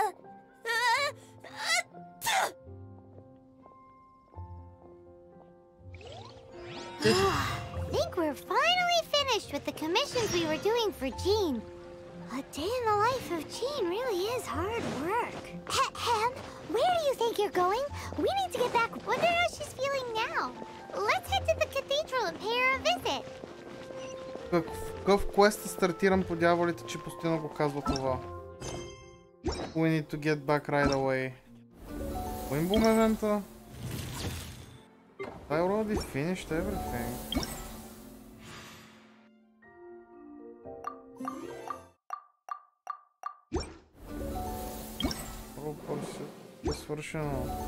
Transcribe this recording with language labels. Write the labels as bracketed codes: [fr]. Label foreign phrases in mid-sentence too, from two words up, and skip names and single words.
[en] Think we're finally finished with the commissions we were doing for Jean. A day in the life of Jean really is hard work. Ahem, where do you think you're going? We need to get back. Wonder how she's feeling now. Let's head to the cathedral and pay her a visit. [bg] Какъв квест стартирам по дяволите, че постоянно го казва това? [en] We need to get back right away. Wimboom eventa? I already finished everything. [bg] Е свършено.